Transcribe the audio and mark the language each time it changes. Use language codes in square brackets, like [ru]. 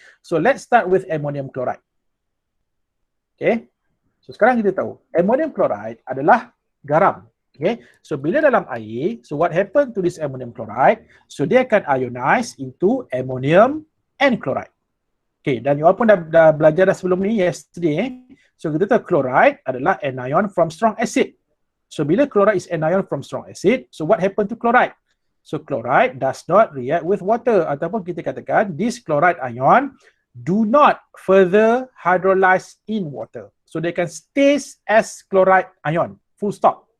[en] So let's start with ammonium chloride. Okay? [ms] So sekarang kita tahu ammonium chloride adalah garam. [en] Okay? So [ms] bila dalam air, [en] so what happen to this ammonium chloride? So [ms] dia akan [en] ionize into ammonium and chloride. [ms] Okay, dan [en] you all [ms] pun dah belajar sebelum ni [en] yesterday. So [ms] kita tahu [en] chloride [ms] adalah [en] anion from strong acid. So [ms] bila [en] chloride is anion from strong acid, so what happen to chloride? So chloride does not react with water, [ms] ataupun kita katakan [en] this chloride ion do not further hydrolyze in water. So they can stay as chloride ion, full stop.